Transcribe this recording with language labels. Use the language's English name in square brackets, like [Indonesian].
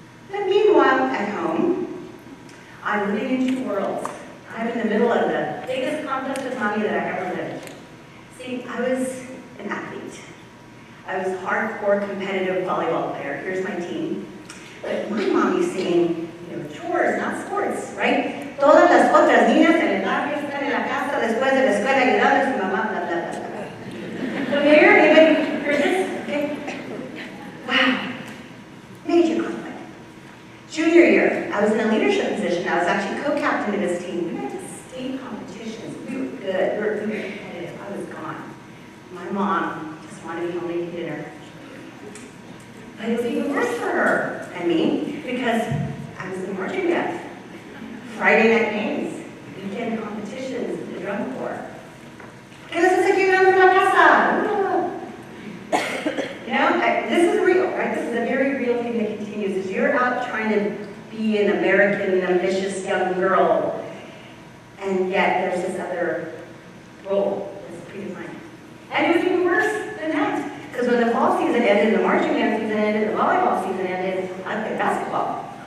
[English] But meanwhile, at home, I'm living in two worlds. I'm in the middle of the biggest contest of mommy that I ever lived. See, I was an athlete. I was a hardcore competitive volleyball player. Here's my team. But my mommy's saying, chores, not sports, right? [Spanish] Todas las otras niñas en el barrio están en la casa después de la escuela ayudando a su mamá, blah, blah, blah, blah. [English] So here, anybody heard this? Okay. Wow. Major conflict. Junior year, I was in a leadership position. I was actually co-captain of this team. We went to state competitions. We were good. We were competitive. I was gone. My mom just wanted me home to eat dinner. But it was even worse for her and me because I was in marching band. Friday night games, weekend competitions, the drum corps. [Spanish] ¿Qué les hace aquí dentro de la casa? [English] This is real, right? This is a very real thing that continues. As you're out trying to be an American, ambitious young girl, and yet there's this other role that's predefined. And it was even worse than that. Because when the fall season ended, the marching band season ended, the volleyball season ended, I played basketball.